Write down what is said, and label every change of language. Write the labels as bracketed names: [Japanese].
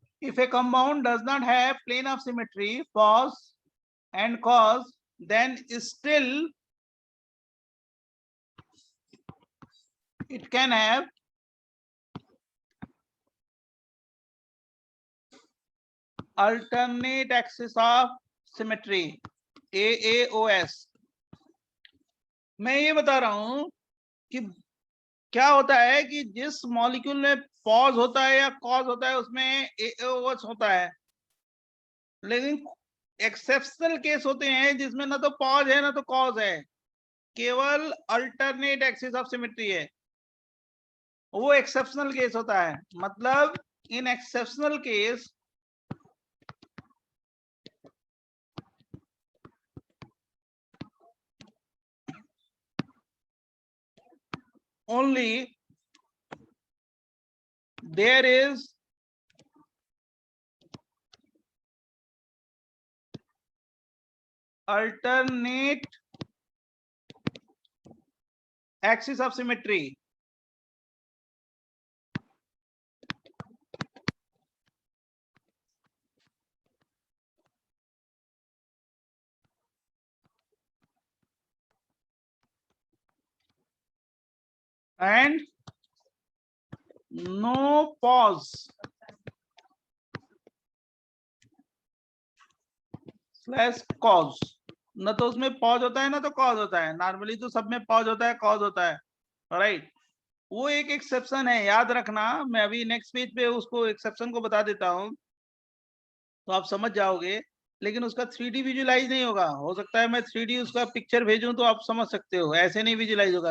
[English] if a compound does not have plane of symmetry, cos and cos, then still it can have alternate axis of symmetry, AAOS। [Hindi] मैं ये बता रहा हूं कि क्या होता है कि जिस मॉलिक्यूल में पॉज होता है या कॉज होता है उसमें AAOS होता है, लेकिन एक्सेप्शनल केस होते हैं जिसमें ना तो पॉज है ना तो कॉज है, केवल अल्टरनेट एक्सिस ऑफ सिमेट्री है, वो एक्सेप्शनल केस होता है। [English] मतलब in exceptional case only there is alternate axis of symmetry, and no pause slash cause. [Hindi] न तो उसमें पॉज होता है ना तो कॉज होता है, नॉर्मली तो सब में पॉज होता है कॉज होता है, राइट। वो एक एक्सेप्शन है, याद रखना। मैं अभी नेक्स्ट पेज पे उसको एक्सेप्शन को बता देता हूँ तो आप समझ जाओगे, लेकिन उसका 3D विजुलाइज नहीं होगा। हो सकता है मैं 3D उसका पिक्चर भेजूं तो आप समझ सकते हो, ऐसे नहीं विजुलाइज होगा।